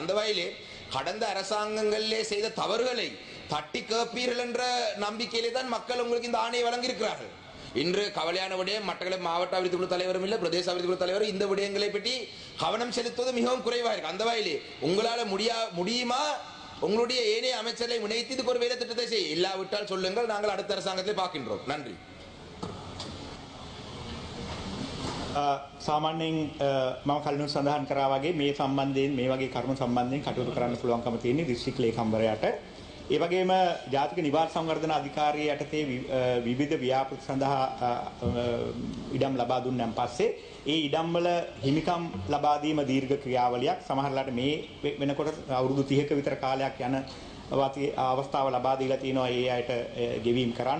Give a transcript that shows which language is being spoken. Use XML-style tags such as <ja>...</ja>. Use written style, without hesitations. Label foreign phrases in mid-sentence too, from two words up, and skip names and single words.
<ta>அந்த வகையிலே கடந்த அரசாங்கங்களிலே செய்த தவறுகளை தட்டி கேட்பீர்கள் என்ற நம்பிக்கையிலே தான் மக்கள் உங்களுக்கு இந்த ஆணையை வழங்கியிருக்கிறார்கள். இன்று கவலையான விடயம் மட்டக்களப்பு மாவட்ட அபிவிருத்தி குழு தலைவரும் இல்லை பிரதேச அபிவிருத்தி குழு தலைவர் இந்த விடயங்களை பற்றி கவனம் செலுத்துவது மிகவும் குறைவாக இருக்கு. அந்த வகையிலே உங்களால் முடியுமா உங்களுடைய ஏனைய அமைச்சரை இணைத்து இதுக்கு ஒரு வேலை திட்டத்தை செய்ய இல்லாவிட்டால் சொல்லுங்கள், நாங்கள் அடுத்த அரசாங்கத்தை பார்க்கின்றோம். நன்றி.</ta> <si>සාමාන්‍යයෙන් මම කලින් සඳහන් කරා වගේ මේ සම්බන්ධයෙන් මේ වගේ කරුණු සම්බන්ධයෙන් කටයුතු කරන්න පුළුවන්කම තියෙන දිස්ත්‍රික් ලේකම්වරයාට ඒ වගේම ජාතික නිවාස සංවර්ධන අධිකාරිය යටතේ විවිධ ව්‍යාපෘති සඳහා ඉඩම් ලබා දුන්නාන් පස්සේ ඒ ඉඩම් වල හිමිකම් ලබා දීම දීර්ඝ ක්‍රියාවලියක් සමහරලාට මේ වෙනකොට අවුරුදු 30ක විතර කාලයක් යන අවස්ථාව ලබා දීලා තිනවා ඒ අයට ගෙවීම් කරන්න.</si>